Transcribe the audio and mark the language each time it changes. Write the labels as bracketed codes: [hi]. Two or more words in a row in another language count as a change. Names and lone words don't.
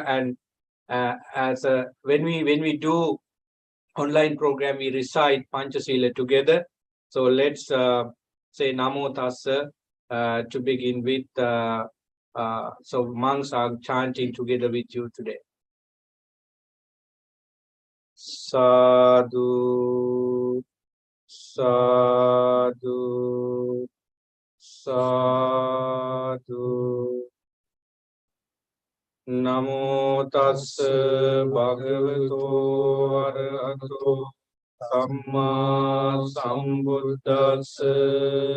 [en] And when we do online program, we recite Panchasila together. So let's say [pi] Namo Tassa [en] to begin with. So monks are chanting together with you today. [pi] Sadhu, sadhu, sadhu. Namo tassa bhagavato arahato samma sambuddhassa.